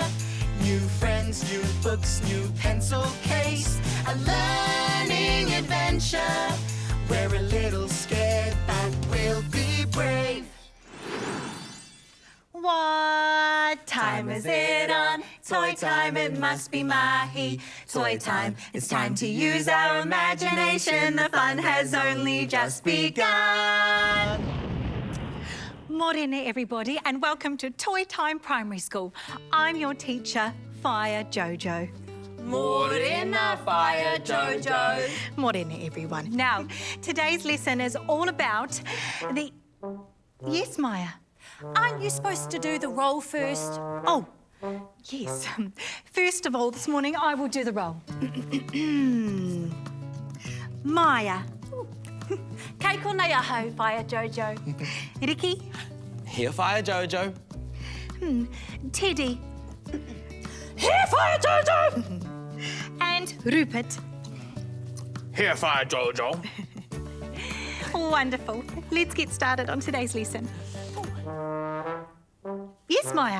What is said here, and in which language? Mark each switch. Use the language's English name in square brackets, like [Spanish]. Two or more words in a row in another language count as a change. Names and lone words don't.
[English] New friends, new books, new pencil case. A learning adventure. We're a little scared, but we'll be brave. What time is it on? Toi time, it must be mahi. Toi time, it's time to use our imagination. The fun has only just begun. Morena, everybody, and welcome to Toi Time Primary School. I'm your teacher, Fire Jojo. Morena, Fire Jojo. Morena, everyone. Now, today's lesson is all about the... Yes, Maya? Aren't you supposed to do the roll first? Oh, Yes. First of all, this morning I will do the roll. Maya. [Māori] Kei konei ahau, Whaia Jojo. [English] Riki. Here, Whaia Jojo. Teddy. Here, Whaia Jojo. And Rupert. Here, Whaia Jojo. Wonderful. Let's get started on today's lesson. Yes, Maya.